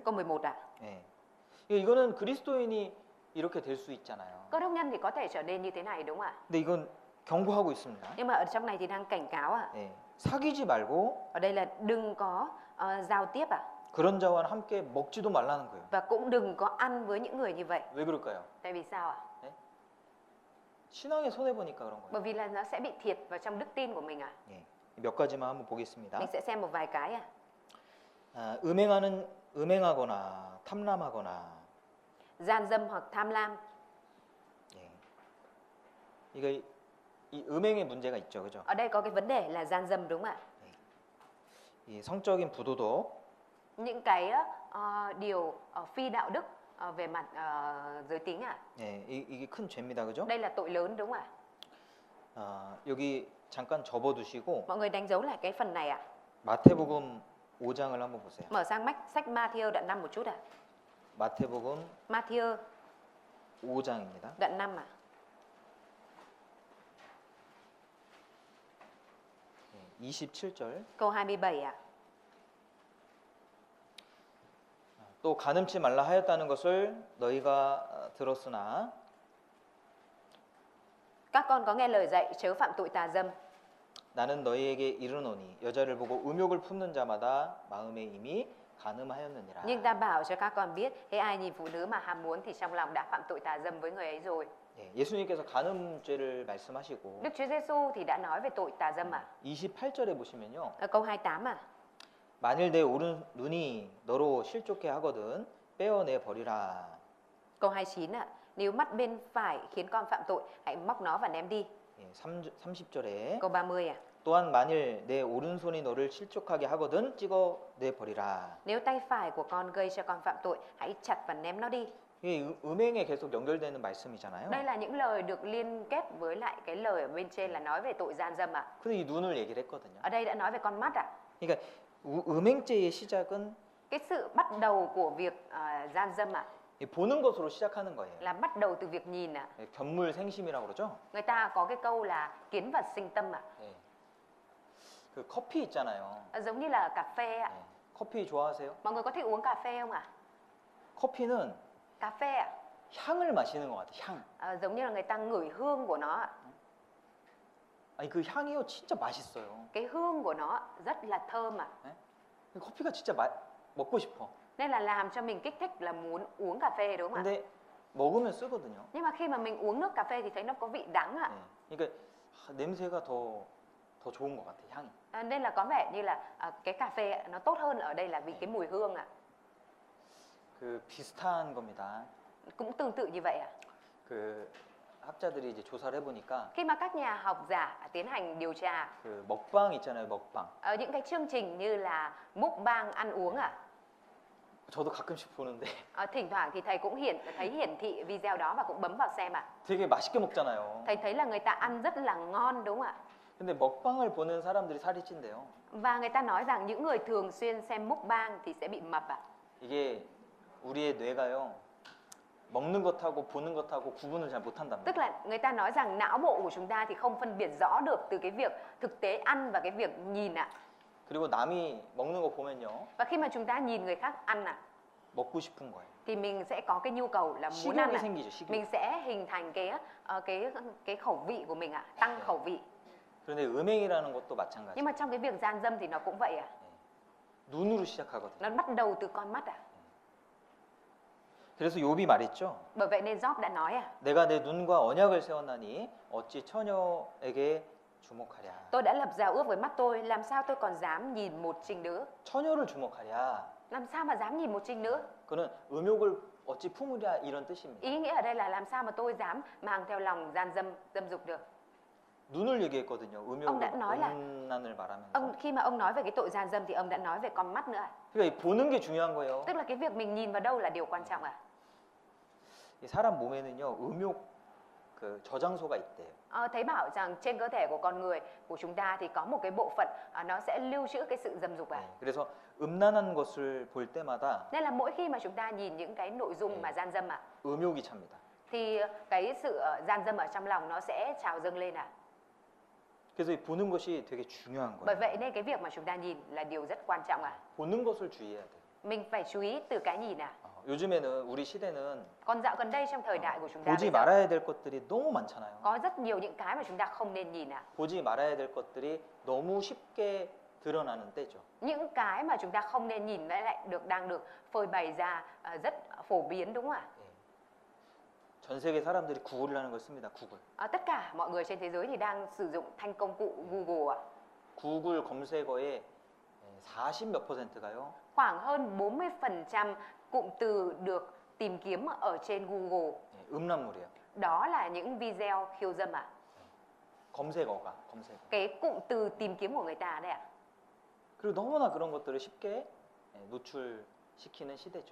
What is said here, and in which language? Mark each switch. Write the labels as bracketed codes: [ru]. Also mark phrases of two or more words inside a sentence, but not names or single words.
[vi] câu 11 ạ. [ko] 예. 이거는 그리스도인이 이렇게 될 수 있잖아요. [vi] Cơ đốc nhân thì có thể trở nên như thế này đúng không ạ? [ko] 근데 이건 경고하고 있습니다. [vi] Nhưng mà ở trong này thì đang cảnh cáo ạ. [ko] 예. 사귀지 말고 [vi] Ở đây là đừng có giao tiếp ạ. [ko] 그런 자와 함께 먹지도 말라는 거예요. [vi] Và cũng đừng có ăn với những người như vậy. [ko] 왜 그럴까요? [vi] Tại vì sao ạ? [ko] 신앙에 손해 보니까 그런 거예요. [vi] Bởi vì là nó sẽ bị thiệt vào trong đức tin của mình ạ. [ko] 예. 몇 가지만 한번 보겠습니다. [vi] Mình sẽ xem một vài cái ạ. [ko] 음행하거나 탐람하거나. [vi] Gian dâm hoặc tham lam. [ko] 예. 이거 이 음행의 문제가 있죠, 그죠? [vi] Ở đây có cái vấn đề là gian dâm đúng không ạ? [ko] 이 성적인 부도덕, [vi] Những cái điều phi đạo đức về mặt giới tính ạ. [ko] 예, 이게 큰 죄입니다, 그죠? [vi] Đây là tội lớn đúng không ạ? [ko] 여기 잠깐 접어두시고 [vi] Mọi người đánh dấu lại cái phần này ạ. [ko] 마태복음 5장을 한번 보세요. [vi] Mở sang sách Matthew đoạn 5 một chút ạ. [ko] 마태복음 [vi] Matthew [ko] 5장입니다. [vi] đoạn 5 ạ. [ko] 27절. [vi] Câu 27 ạ. [ko] 또 간음치 말라 하였다는 것을 너희가 들었으나 [vi] Các con có nghe lời dạy chớ phạm tội tà dâm. [ko] 나는 너희에게 이르노니 여자를 보고 음욕을 품는 자마다 마음에 이미 간음하였느니라. [vi] Nhưng ta bảo cho các con biết, hễ ai nhìn phụ nữ mà ham muốn thì trong lòng đã phạm tội tà dâm với người ấy rồi. [ko] 예, 예수님께서 간음죄를 말씀하시고 [vi] Đức Chúa Giêsu thì đã nói về tội tà dâm ạ. [ko] 28절에 보시면요. [vi] Ở câu 28 ạ. [ko] 만일 내 오른 눈이 너로 실족해 하거든 빼어내 버리라. [vi] Câu 29 ạ. Nếu mắt bên phải khiến con phạm tội, hãy móc nó và ném đi. [ko] 예, 30절에 [vi] Câu 30 ạ. [ko] 또한 만일 내 오른손이 너를 실족하게 하거든 찍어내 버리라. [vi] Nếu tay phải của con gây cho con phạm tội, hãy chặt và ném nó đi. [ko] 이게 음행에 계속 연결되는 말씀이잖아요. [vi] Đây là những lời được liên kết với lại cái lời ở bên trên là nói về tội gian dâm ạ. [ko] 근데 이 눈을 얘기를 했거든요. [vi] Ở đây đã nói về con mắt ạ. [ko] 그러니까 음행죄의 시작은 [vi] Cái sự bắt đầu của việc gian dâm ạ [ko] 보는 것으로 시작하는 거예요. [vi] là bắt đầu từ việc nhìn ạ. [ko] 견물생심이라고 그러죠. [vi] Người ta có cái câu là kiến vật sinh tâm ạ. [ko] 예. 그 커피 있잖아요. [vi] Giống như là cà phê ạ. [ko] 예. 커피 좋아하세요? [vi] Mọi người có thích uống cà phê không ạ? [ko] 커피는 [vi] Cà phê ạ. [ko] 향을 마시는 것 같아. 향. [vi] Giống như là người ta ngửi hương của nó ạ. [ko] 아니 그 향이요 진짜 맛있어요. [vi] Cái hương của nó rất là thơm ạ. [ko] 커피가 진짜 먹고 싶어. [vi] Nên là làm cho mình kích thích là muốn uống cà phê đúng không ạ? [ko] 근데 먹으면 쓰거든요. [vi] Nhưng mà khi mà mình uống nước cà phê thì thấy nó có vị đắng ạ. [ko] 예. 그러니까 냄새가 더 좋은 것 같아. 향이. [vi] Nên là có vẻ như là cái cà phê nó tốt hơn ở đây là vì cái mùi hương ạ. [ko] 그 비슷한 겁니다. [vi] Cũng tương tự như vậy ạ. [ko] 그 학자들이 이제 조사를 해보니까 [vi] Khi mà các nhà học giả tiến hành điều tra [ko] 그 먹방 있잖아요, 먹방. [vi] ở những cái chương trình như là mukbang ăn uống [ko] 저도 가끔씩 보는데 [vi] thỉnh thoảng thì thầy cũng thấy hiển thị video đó và cũng bấm vào xem [ko] 되게 맛있게 먹잖아요. [vi] Thầy thấy là người ta ăn rất là ngon đúng không ạ? [ko] 근데 먹방을 보는 사람들이 살이 찐대요. [vi] Và người ta nói rằng những người thường xuyên xem mukbang thì sẽ bị mập [ko] 이게 우리의 뇌가요. 먹는 것하고 보는 것하고 구분을 잘 못한답니다. [vi] Tức là người ta nói rằng não bộ của chúng ta thì không phân biệt rõ được từ cái việc thực tế ăn và cái việc nhìn [ko] 그리고 남이 먹는 거 보면요. [vi] Và khi mà chúng ta nhìn người khác ăn [ko] 먹고 싶은 거예요. [vi] thì mình sẽ có cái nhu cầu là muốn ăn [ko] 식욕이 생기죠, 식욕. [vi] Mình sẽ hình thành cái khẩu vị của mình tăng khẩu vị. [ko] 그런데 음행이라는 것도 마찬가지. [vi] Nhưng mà trong cái việc gian dâm thì nó cũng vậy [ko] 눈으로 시작하거든요. [vi] Nó bắt đầu từ con mắt [ko] 그래서 욥이 말했죠. [vi] Bởi vậy nên Job đã nói [ko] 내가 내 눈과 언약을 세웠나니 어찌 처녀에게 주목하랴. [vi] Tôi đã lập giao ước với mắt tôi, làm sao tôi còn dám nhìn một trinh nữ? [ko] 처녀를 주목하랴. [vi] Làm sao mà dám nhìn một trinh nữ? [ko] 그는 음욕을 어찌 품으랴 이런 뜻입니다. [vi] Ý nghĩa ở đây là làm sao mà tôi dám mang theo lòng dâm dục được? [ko] 눈을 얘기했거든요. [vi] Ông đã nói là- [ko] 음란을 말하면서. [vi] Khi mà ông nói về cái tội gian dâm thì ông đã nói về con mắt nữa [ko] 그러니까 이 보는 게 중요한 거예요. [vi] Tức là cái việc mình nhìn vào đâu là điều quan trọng [ko] 이 사람 몸에는요 음욕 그 저장소가 있대요. [vi] Thấy bảo rằng trên cơ thể của con người của chúng ta thì có một cái bộ phận nó sẽ lưu trữ cái sự dâm dục [ko] 네, 그래서 음란한 것을 볼 때마다 [vi] Nên là mỗi khi mà chúng ta nhìn những cái nội dung mà gian dâm [ko] 음욕이 찹니다. [vi] thì cái sự gian dâm ở trong lòng nó sẽ trào dâng lên [ko] 그래서 이 보는 것이 되게 중요한 [vi] Bởi [ko] 거예요. [vi] vậy nên cái việc mà chúng ta nhìn là điều rất quan trọng [ko] 보는 것을 주의해야 돼요. [vi] Mình phải chú ý từ cái nhìn [ko] 요즘에는 우리 시대는 [vi] Còn dạo gần đây trong thời đại của chúng ta [ko] 보지 [vi] bây giờ, [ko] 말아야 될 것들이 너무 많잖아요. [vi] có rất nhiều những cái mà chúng ta không nên nhìn [ko] 보지 말아야 될 것들이 너무 쉽게 드러나는 때죠. [vi] Những cái mà chúng ta không nên nhìn lại đang được phơi bày ra rất phổ biến đúng không ạ? [ko] 전 세계 사람들이 구글이라는 걸 씁니다. 구글. [vi] Tất cả mọi người trên thế giới thì đang sử dụng thanh công cụ Google [ko] 구글 검색어의 40몇 %가요. [vi] Khoảng hơn 40% cụm từ được tìm kiếm ở trên Google [ko] 음란물이에요. [vi] đó là những video khiêu dâm [ko] 검색어. [vi] Cái cụm từ tìm kiếm của người ta đấy [ko] 그리고 너무나 그런 것들을 쉽게 노출시키는 시대죠.